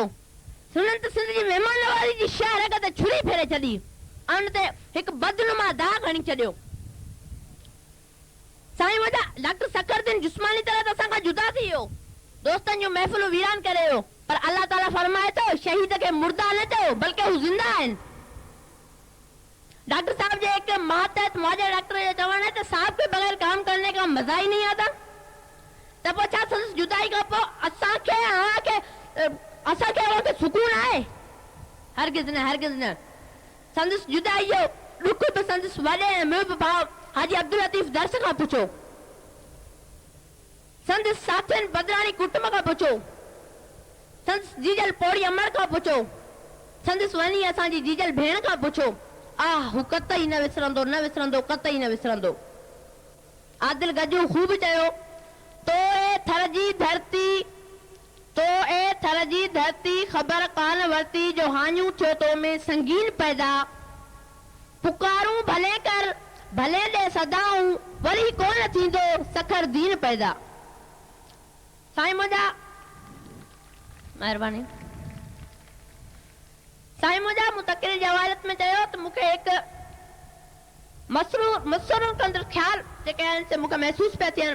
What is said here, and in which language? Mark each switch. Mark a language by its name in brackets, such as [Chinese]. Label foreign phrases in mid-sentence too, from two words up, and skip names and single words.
[Sindhi] उन्हनि ते सिंधी महिमान नवाज़ी जी शहर ते छुरी फेरे छॾी, उन ते हिकु बदनुमा दाग़ हणी छॾियो। साईं मुंहिंजा डॉक्टर फ़खरुद्दीन जिस्मानी तरह त असां खां जुदा थी वियो, दोस्तनि जूं महफ़िलूं वीरान करे वियो, पर अल्लाह ताला फरमाए थो शहीद खे मुर्दा न चयो बल्कि हू ज़िंदा आहिनि। डॉक्टर साहब जे एक मातहत मुआविया डॉक्टर जो चवण है तो [Urdu] صاحب کے بغیر کام کرنے کا مزا ہی نہیں آتا. [Sindhi] तब छा संदसि जुदाई खां पोइ असांखे सुकून आहे? हरगिज़ न। संदसि जुदाई जो दुख बि संदसि वॾे ऐं मुहिब भाउ हाजी अब्दुल लतीफ़ दर्स खां पुछो, संदसि साथियुनि बदराणी कुटुंब खां पुछो, संदसि जीजल पौड़ी अमर खां पुछो, संदसि वञी असांजी जीजल भेण खां पुछो। हू कतई न विसरंदो, कतई न विसरंदो। आदिल गजू खूब चयो, तो ए थर जी धरती ख़बर कान वरती जो हानियूं थियो तो में संगीन पैदा। पुकारूं भले कर भले दे सदाऊं वरी कोन थींदो सखर दीन पैदा। साईं मुंहिंजा महिरबानी। साईं मुंहिंजा मुतकिल जवालत में चयो त मूंखे हिकु मसरूर कंदड़ ख़्याल जेके आहिनि से मूंखे महसूस पिया थियनि।